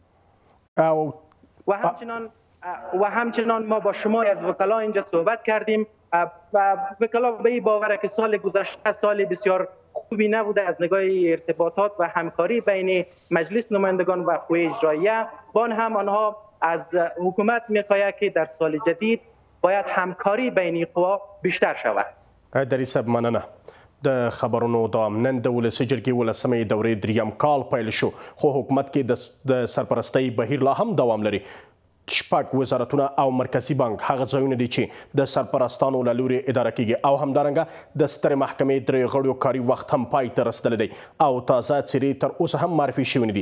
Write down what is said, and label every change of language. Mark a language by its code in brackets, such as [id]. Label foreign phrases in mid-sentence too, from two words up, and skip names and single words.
[fa] و همچنان ما با شما از وکلا اینجا صحبت کردیم و وکلا به این باوره که سال گذشته سال بسیار خوبی نبوده از نگاه ارتباطات و همکاری بین مجلس نمایندگان و قوه اجراییه. بان هم آنها از حکومت میخواهد که در سال جدید باید همکاری بین قوا بیشتر شود. [ps] دري صاحب مننه. د خبرونو دوام نن د ولسي جرګې ولسمې دورې دریم کال پیل شو خو حکومت کې د سرپرستۍ بهیر لا هم دوام لري. شپږ وزارتونه او مرکزی بانک هغه ځایونه دي چې د سرپرستانو له لوري اداره کیږي او همدارنګه د سترې محکمې درې غړو کاري وخت هم پای ته رسیدلی دی او تازه څیرې تر اوسه هم معرفي شوي نه دي.